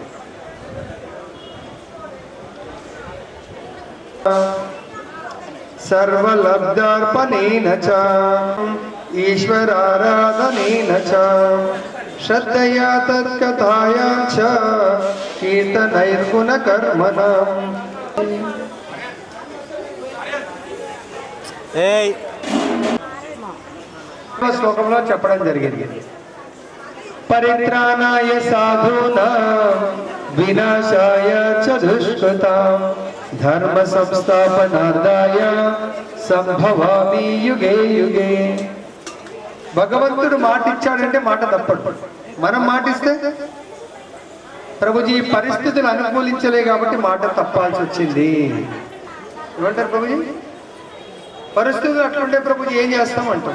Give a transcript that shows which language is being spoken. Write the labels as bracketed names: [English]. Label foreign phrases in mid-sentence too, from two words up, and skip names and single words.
[Sanskrit] సర్వలబ్ధార్పణేన చ ఈశ్వరారాధనేన చ శ్రద్ధయా తత్కథాయాం చ కీర్తనైర్గుణ కర్మణం. [Telugu] శ్లోకంలో చెప్పడం జరిగింది. [Sanskrit] పరిత్రాణాయ సాధూనాం వినాశాయ చ దుష్కృతాం ధర్మ సంస్థాపనార్థాయ సంభవామి యుగే యుగే. [Telugu] భగవంతుడు మాట ఇచ్చాడంటే మాట తప్పడు. మనం మాటిస్తే ప్రభుజీ పరిస్థితులు అనుకూలించలే కాబట్టి మాట తప్పాల్సి వచ్చింది. ఏమంటారు ప్రభుజీ? పరిస్థితులు అట్లుంటే ప్రభుజీ ఏం చేస్తాం అంటాం.